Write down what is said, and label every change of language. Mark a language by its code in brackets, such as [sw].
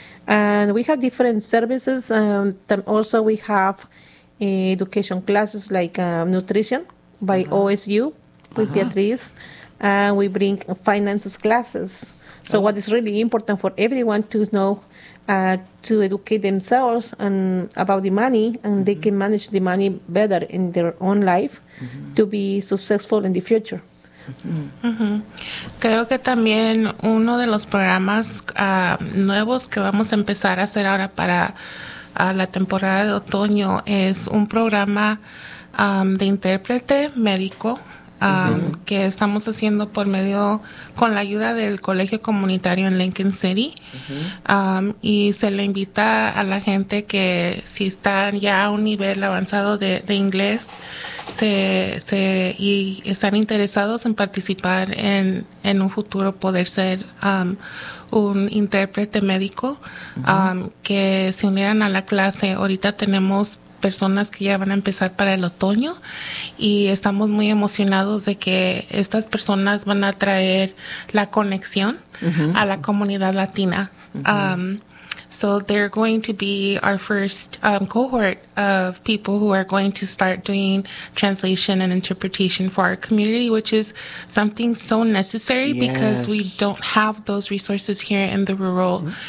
[en] And we have different services. Also we have education classes like nutrition by uh-huh. OSU. With uh-huh. Beatriz, and we bring finances classes. So what is really important for everyone to know, to educate themselves and about the money, and mm-hmm. they can manage the money better in their own life mm-hmm. to be successful in the future. Mm-hmm. [es] Creo que también uno de los programas nuevos que vamos a empezar a hacer ahora para la temporada de otoño es un programa de intérprete médico. Mm-hmm. Que estamos haciendo por medio con la ayuda del colegio comunitario en Lincoln City mm-hmm. Y se le invita a la gente que si está ya a un nivel avanzado de inglés se y están interesados en participar en un futuro poder ser un intérprete médico mm-hmm. Que se unieran a la clase. Ahorita tenemos personas que ya van a empezar para el otoño y estamos muy emocionados de que estas personas van a traer la conexión mm-hmm. a la comunidad latina. Mm-hmm. [en] So they're going to be our first cohort of people who are going to start doing translation and interpretation for our community, which is something so necessary yes. because we don't have those resources here in the rural mm-hmm.